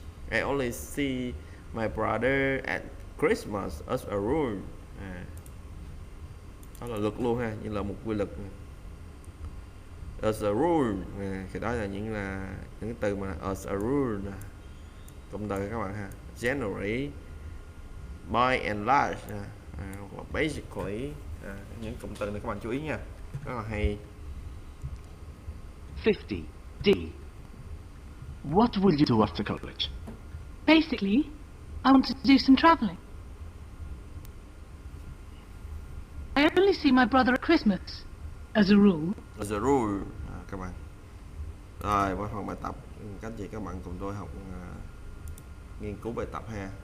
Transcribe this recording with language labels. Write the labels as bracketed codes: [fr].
[en] I only see my brother at Christmas as a rule. [vi] Đó là luật luôn ha, như là một quy luật. As a rule, thì đó là những cái từ mà as a rule, cụm từ các bạn ha. [en] Generally, by and large, basically, [vi] những cụm từ này các bạn chú ý nha, rất là hay. 50. D. [en] What will you do after college? Basically, I want to do some travelling. I only see my brother at Christmas, as a rule. As a rule, [vi] các bạn. Rồi, qua phần bài tập, các chị các bạn cùng tôi học nghiên cứu bài tập ha.